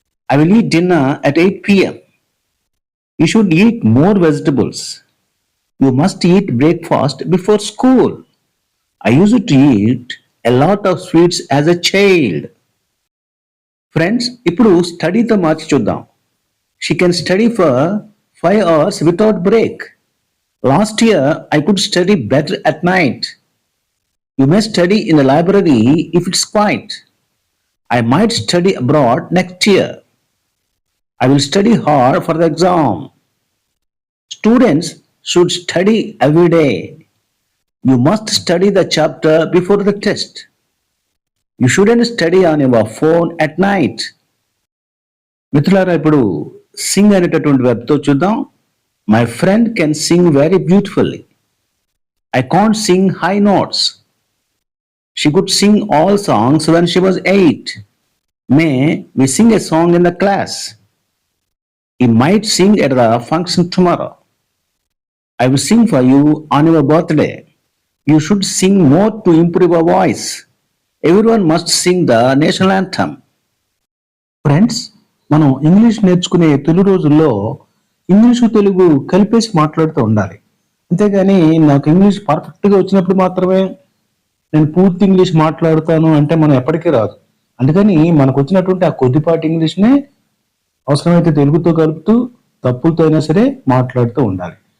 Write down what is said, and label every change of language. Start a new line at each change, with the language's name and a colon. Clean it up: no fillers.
English: I will eat dinner at 8 p.m. You should eat more vegetables. You must eat breakfast before school. I used to eat a lot of sweets as a child.
Telugu: Friends, ఇప్పుడు స్టడీతో మార్చి చూద్దాం.
English: She can study for 5 hours without break. Last year I could study better at night. You may study in the library if it's quiet. I might study abroad next year. I will study hard for the exam. Students should study every day. You must study the chapter before the test. You shouldn't study on your phone at night.
Telugu: మిత్రులారా, ఇప్పుడు సింగ్ అనేటటువంటి వెబ్తో చూద్దాం.
English: My friend can sing very beautifully. I can't sing high notes. She could sing all songs when she was 8. May we sing a song in the class. He might sing at the function tomorrow. I will sing for you on your birthday. You should sing more to improve your voice. Everyone must sing the national anthem.
Telugu: Friends, మనం English నేర్చుకునే తొలి రోజుల్లో English Telugu కలిపేసి మాట్లాడుతూ ఉండాలి. అంతేగాని నాకు English పర్ఫెక్ట్గా వచ్చినప్పుడు మాత్రమే నేను పూర్తి ఇంగ్లీష్ మాట్లాడుతాను అంటే మనం ఎప్పటికీ రాదు. అందుకని మనకు వచ్చినటువంటి ఆ కొద్దిపాటి ఇంగ్లీష్నే అవసరమైతే తెలుగుతో కలుపుతూ తప్పులతో అయినా సరే మాట్లాడుతూ ఉండాలి.